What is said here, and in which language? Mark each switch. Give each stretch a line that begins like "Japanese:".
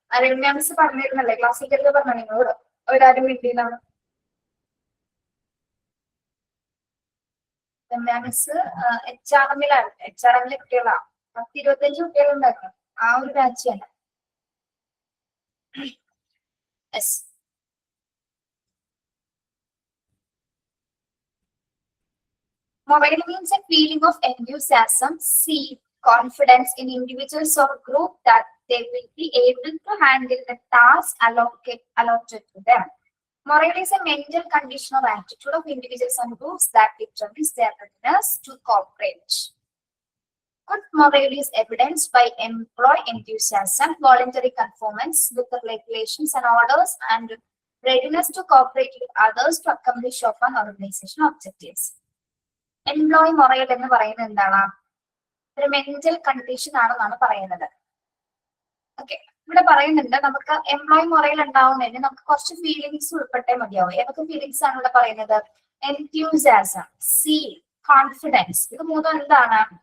Malayalam: Ramya miss പറഞ്ഞിരുന്നല്ലേ ക്ലാസിക്കലിൽ പറഞ്ഞ നിങ്ങളോട്, ഒരാരും വീട്ടിലാണ് രമ്യ മിസ്. HRM-ലാണ്, HRM-ലെ കുട്ടികളാണ്, 10-25 കുട്ടികളുണ്ടായിരുന്നു ആ ഒരു ബാച്ച് തന്നെ.
English: Yes, mobile means a feeling of enthusiasm, confidence in individuals or group that they will be able to handle the task allotted to them. Morale is a mental condition or attitude of individuals and groups that determines their readiness to cooperate. Good morale is evidenced by employee enthusiasm, voluntary conformance with the regulations and orders, and readiness to cooperate with others to accomplish an organizational objectives.
Malayalam: Employee morale എന്ന് പറയുന്നത് എന്താണ്? ഒരു mental condition ആണെന്നാണ് പറയുന്നത്. Okay, ഇവിടെ പറയുന്നുണ്ട് നമുക്ക് employee morale ഉണ്ടാവുന്നതിന് നമുക്ക് കുറച്ച് ഫീലിങ്സ് ഉൾപ്പെട്ടേ മതിയാവും. ഏതൊക്കെ ഫീലിങ്സ് ആണ് ഇവിടെ പറയുന്നത്? എൻത്യൂസിയാസം, കോൺഫിഡൻസ്. ഇത് മൂന്നും എന്താണ്?